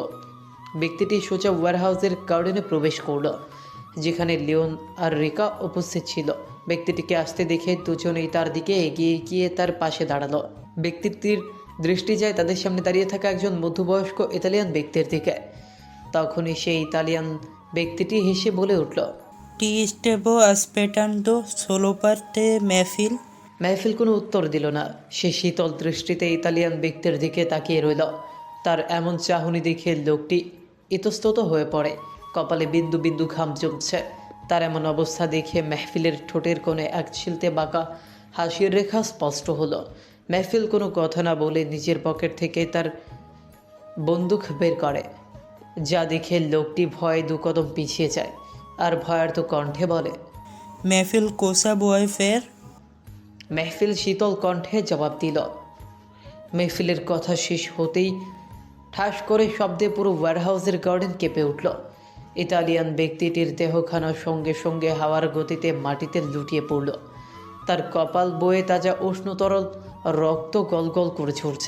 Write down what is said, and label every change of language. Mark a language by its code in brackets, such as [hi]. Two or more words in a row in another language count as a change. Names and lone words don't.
[bn] ব্যক্তিটি সোজা ওয়্যারহাউসের গার্ডেনে প্রবেশ করল, যেখানে লিওন আর রিকা উপস্থিত ছিল। ব্যক্তিটিকে আসতে দেখে দুজনেই তার দিকে এগিয়ে গিয়ে তার পাশে দাঁড়ালো। ব্যক্তিটির দৃষ্টি যায় তাদের সামনে দাঁড়িয়ে থাকা একজন মধ্যবয়স্ক ইতালিয়ান ব্যক্তির দিকে। তখনই সেই ইতালিয়ান ব্যক্তিটি হেসে বলে উঠল, [it] Ti stavo aspettando solo per te, Mefil. [bn] মেহফিল কোনো উত্তর দিল না। সে শীতল দৃষ্টিতে ইতালিয়ান ব্যক্তির দিকে তাকিয়ে রইল। তার এমন চাহনি দেখে লোকটি ইতস্তত হয়ে পড়ে। কপালে বিন্দু বিন্দু ঘাম জমছে। তার এমন অবস্থা দেখে মেহফিলের ঠোঁটের কোণে এক ছিলতে বাঁকা হাসির রেখা স্পষ্ট হলো। মেহফিল কোনো কথা না বলে নিজের পকেট থেকে তার বন্দুক বের করে, যা দেখে লোকটি ভয়ে দু কদম পিছিয়ে যায় আর ভয়ার্থ কণ্ঠে বলে, [it] Mefil cosa vuoi fare? [bn] মেহফিল শীতল কণ্ঠে জবাব দিল। মেহফিলের কথা শেষ হতেই ঠাস করে শব্দে পুরো ওয়্যারহাউসের গার্ডেন কেঁপে উঠল। ইতালিয়ান ব্যক্তিটির দেহখানা সঙ্গে সঙ্গে হাওয়ার গতিতে মাটিতে লুটিয়ে পড়ল। তার কপাল বয়ে তাজা উষ্ণতরল রক্ত গলগল করে ছুটছে।